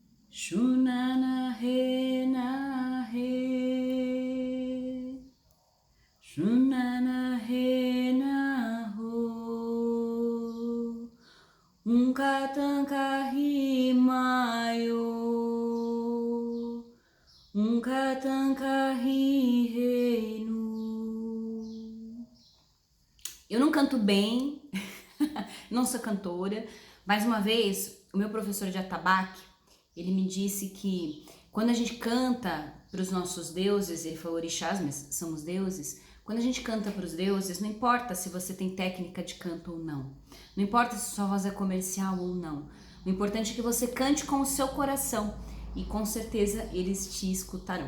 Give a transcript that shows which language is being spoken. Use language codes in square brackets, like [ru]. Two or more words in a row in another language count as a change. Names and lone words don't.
[pt] Shunana he na he, Shunana he na ho, Unkatanka hi mayo, Unkatanka hi reino. Eu não canto bem, não sou cantora. Mais uma vez, o meu professor de atabaque, ele me disse que quando a gente canta para os nossos deuses, ele falou orixás, mas são os deuses, quando a gente canta para os deuses, não importa se você tem técnica de canto ou não, não importa se sua voz é comercial ou não, o importante é que você cante com o seu coração e com certeza eles te escutarão.